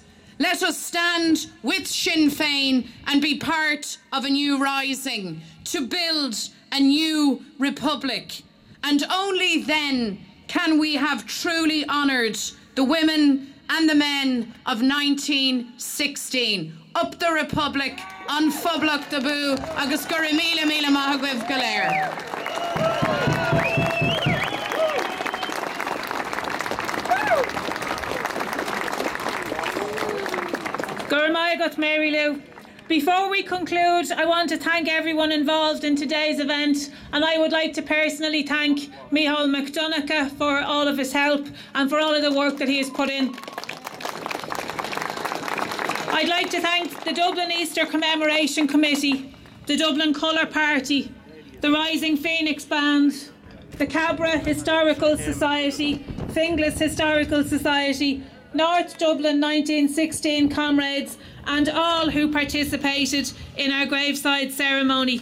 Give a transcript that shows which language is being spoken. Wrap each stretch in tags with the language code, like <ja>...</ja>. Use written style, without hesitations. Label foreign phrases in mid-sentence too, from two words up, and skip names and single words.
<en>Let us stand with Sinn Féin and be part of a new rising to build a new republic. And only then can we have truly honoured the women and the men of 1916. Up the Republic,</en> <ga>an Phoblach de Bu, agus gur míle míle maith agaibh go léir. Gur maigat, Mary Lou.</ga> <en>Before we conclude, I want to thank everyone involved in today's event, and I would like to personally thank Micheál McDonagh for all of his help and for all of the work that he has put in. I'd like to thank the Dublin Easter Commemoration Committee, the Dublin Colour Party, the Rising Phoenix Band, the Cabra Historical Society, Finglas Historical Society, North Dublin 1916 comrades, and all who participated in our graveside ceremony.</en>